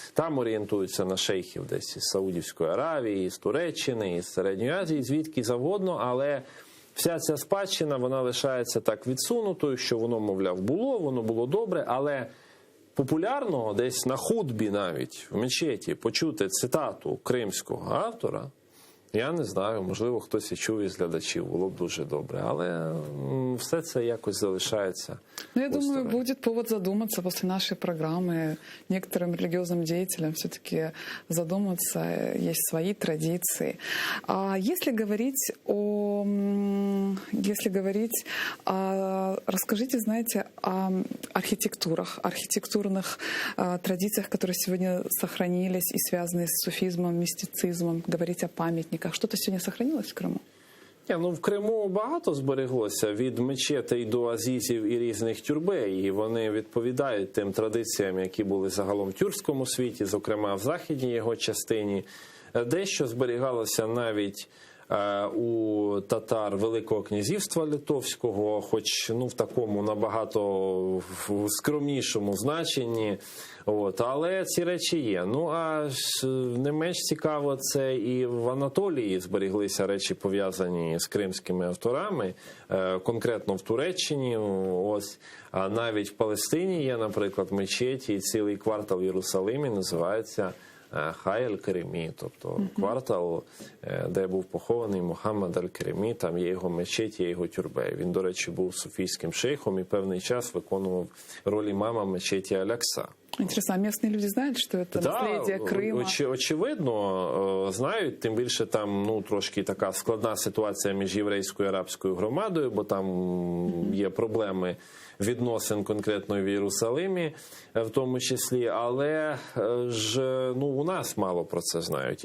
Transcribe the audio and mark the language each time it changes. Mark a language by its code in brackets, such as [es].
[uk] Там орієнтуються на шейхів десь із Саудівської Аравії, із Туреччини, із Середньої Азії, звідки завгодно, але вся ця спадщина, вона лишається так відсунутою, що воно, мовляв, воно було добре, але популярного десь на хутбі навіть, в мечеті, почути цитату кримського автора, я не знаю, можливо, хтось і чув із глядачів, було б дуже добре, але все це якось залишається. [ru] Я думаю, будет повод задуматься после нашей программы. Некоторым религиозным деятелям все-таки задуматься, есть свои традиции. Если говорить, расскажите, знаете, о архитектурных традициях, которые сегодня сохранились и связаны с суфизмом, мистицизмом, говорить о памятниках. Что-то сегодня сохранилось в Крыму? [uk] В Криму багато збереглося, від мечетей до азізів і різних тюрбей, і вони відповідають тим традиціям, які були загалом в тюркському світі, зокрема в західній його частині. Дещо зберігалося навіть у татар Великого князівства Литовського, хоч в такому набагато скромнішому значенні. Але ці речі є. А не менш цікаво, це і в Анатолії зберіглися речі, пов'язані з кримськими авторами, конкретно в Туреччині. А навіть в Палестині є, наприклад, мечеті, і цілий квартал в Єрусалимі називається Хай аль-Керемі, тобто квартал, де був похований Мухаммад аль-Керемі, там є його мечеть, є його тюрбе. Він, до речі, був суфійським шейхом і певний час виконував роль імама мечеті Аль-Акса. [ru] Интересно, а местные люди знают, что это наследие Крима? [uk] Очевидно, знають, тим більше там трошки така складна ситуація між єврейською і арабською громадою, бо там є проблеми відносин конкретно в Єрусалимі, в тому числі, але ж у нас мало про це знають.